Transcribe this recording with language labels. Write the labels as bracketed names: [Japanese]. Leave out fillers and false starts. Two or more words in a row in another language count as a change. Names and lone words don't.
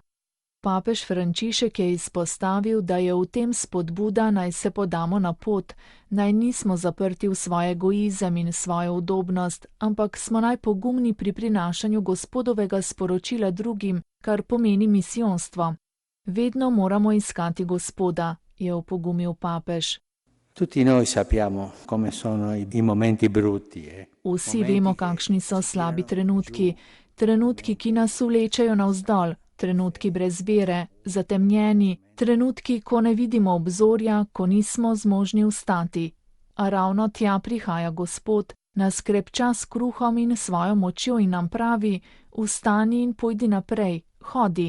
[Slovenian] Papež Frančišek je izpostavil, da je v tem spodbuda, naj se podamo na pot, naj nismo zaprti v svoj egoizem in svojo udobnost, ampak smo najpogumni pri prinašanju Gospodovega sporočila drugim, kar pomeni misijonstvo. Vedno moramo iskati Gospoda, je opogumil papež. [Italian] Tutti noi sappiamo come sono i momenti brutti. [Slovenian] Vsi vemo, kakšni so slabi trenutki, trenutki, ki nas vlečejo navzdol, trenutki brez vere, zatemnjeni, trenutki, ko ne vidimo obzorja, ko nismo zmožni vstati. A ravno tja prihaja Gospod, nas krepča s kruhom in svojo močjo in nam pravi: vstani in pojdi naprej, hodi.